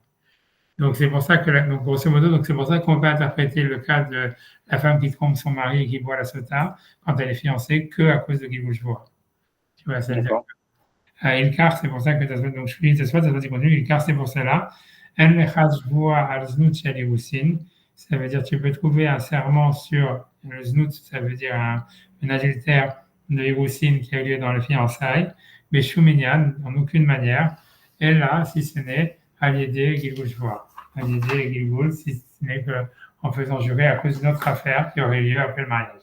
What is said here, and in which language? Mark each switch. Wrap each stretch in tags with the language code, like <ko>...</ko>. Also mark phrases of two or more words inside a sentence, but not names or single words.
<fr>Donc, c'est pour ça que, donc, grosso modo, c'est pour ça qu'on peut interpréter le cas de la femme qui trompe son mari et qui boit la sota quand elle est fiancée qu'à cause de</fr> <he>גלגול שבועה.</he> <fr>Tu vois, c'est Ilkar, c'est pour ça que donc je suis ça continue. Ilkar, c'est pour cela.</fr> <he>אין לך שבועה על זנות של אירוסין,</he> <fr>ça veut dire tu peux trouver un serment sur le znut, ça veut dire un adultère de irusin qui a eu lieu dans les fiançailles, mais shuminyan, en aucune manière, et là, si ce n'est à l'idée</fr> <he>גלגול שבועה,</he> <fr>à l'idée gilgul, si ce n'est qu'en faisant jurer à cause d'une autre affaire qui aurait lieu après le mariage.</fr>